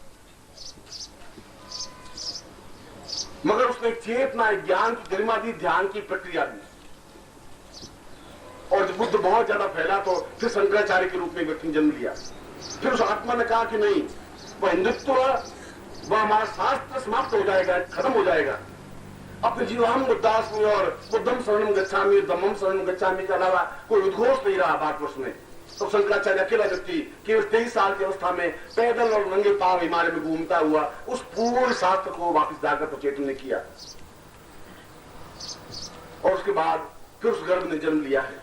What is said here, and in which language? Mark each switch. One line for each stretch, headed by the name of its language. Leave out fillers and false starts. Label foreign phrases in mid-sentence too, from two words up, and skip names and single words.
Hindi: मगर उसने एक चेतना, एक ज्ञान की गरिमा दी, ध्यान की प्रक्रिया दी, और जब बुद्ध बहुत ज्यादा फैला तो फिर शंकराचार्य के रूप में व्यक्ति ने जन्म लिया। फिर उस आत्मा ने कहा कि नहीं, वह हिंदुत्व, वह हमारा शास्त्र समाप्त हो जाएगा, खत्म हो जाएगा। अपने जीवाम बुद्धास्मि और
Pali: बुद्धम शरणम गच्छामि, धम्मम शरणम गच्छामि
Hindi: के अलावा कोई उद्घोष नहीं रहा भारतवर्ष में। तो शंकराचार्य अकेला व्यक्ति केवल 23 साल की अवस्था में पैदल और नंगे पांव हिमालय में घूमता हुआ उस पूर्ण शास्त्र को वापस जाकर चेतन ने किया, और उसके बाद फिर उस गर्भ ने जन्म लिया है।